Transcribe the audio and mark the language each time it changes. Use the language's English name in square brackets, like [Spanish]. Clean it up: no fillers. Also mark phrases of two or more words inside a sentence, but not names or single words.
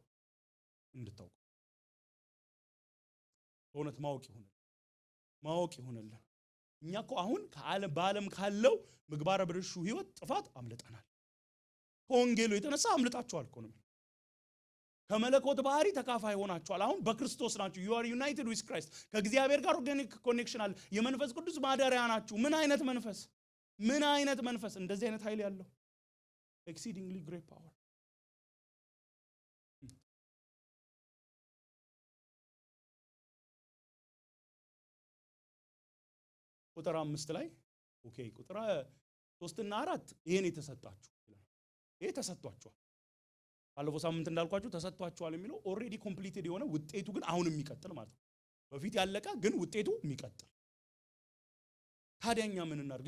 [Amharic] እንድታውቁ በእውነት ማወቅ ይሆንልን። እኛ እኮ አሁን በዓለም ካለው ምግባረ ብልሹ ህይወት ጥፋት አምልጠናል። ከወንጌሉ የተነሳ አምልጣችኋል እኮ ነው። ከመለኮት ባህሪ ተካፋይ ሆናችኋል። አሁን በክርስቶስ ናችሁ። [English] you are united with Christ። [Amharic] ከእግዚአብሔር ጋር [English] organic connection [Amharic] አለ። የመንፈስ ቅዱስ ማደሪያ ናችሁ። ምን አይነት መንፈስ! እንደዚህ አይነት ኃይል ያለው [English] exceedingly great power። [Amharic] ቁጥር 5 ላይ ኦኬ፣ ቁጥር 3 እና 4 ይሄን የተሰጣችሁ ይላል። ይሄ ተሰጥቷችኋል። ባለፈው ሳምንት እንዳልኳችሁ ተሰጥቷችኋል የሚለው [English] already completed [Amharic] የሆነ ውጤቱ ግን አሁን የሚቀጥል ማለት ነው። በፊት ያለቀ ግን ውጤቱ የሚቀጥል። ታዲያኛ ምን እናድርግ?